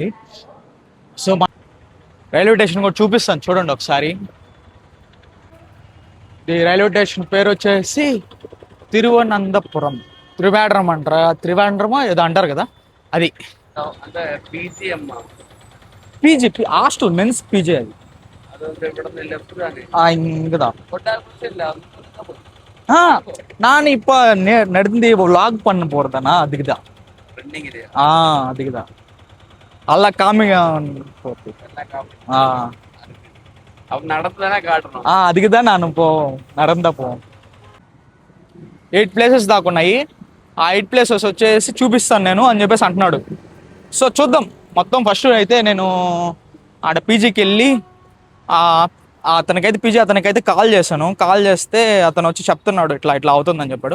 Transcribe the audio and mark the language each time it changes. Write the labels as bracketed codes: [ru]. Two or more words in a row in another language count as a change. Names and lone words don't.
[te] సో [en] railway station [te] కూడా చూపిస్తాను చూడండి ఒకసారి. ఈ [en] railway station [te] పేరు వచ్చేసి తిరువనంతపురం, త్రివేంద్రం అంటారా, త్రివేంద్రమో ఏదో అంటారు కదా అది. అంటే పీజీ అమ్మ, [en] PG hostel men's PG అది. [ta] இங்கதான் நான் இப்ப நடந்து vlog பண்ண போறதானா அதுக்குதான். அதுக்குதான் நல்லா காமிங்க நடந்துதானே காட்டணும். அதுக்குதான் நான் இப்போ நடந்த పోం. 8 [te] ప్లేసెస్ దాకా ఉన్నాయి. ఆ 8 ప్లేసెస్ వచ్చేసి చూపిస్తాను నేను అని చెప్పేసి అంటున్నాడు. సో చూద్దాం. మొత్తం ఫస్ట్ అయితే నేను ఆడ పీజీకి వెళ్ళి అతనికైతే కాల్ చేశాను. కాల్ చేస్తే అతను వచ్చి చెప్తున్నాడు ఇట్లా ఇట్లా అవుతుందని చెప్పాడు.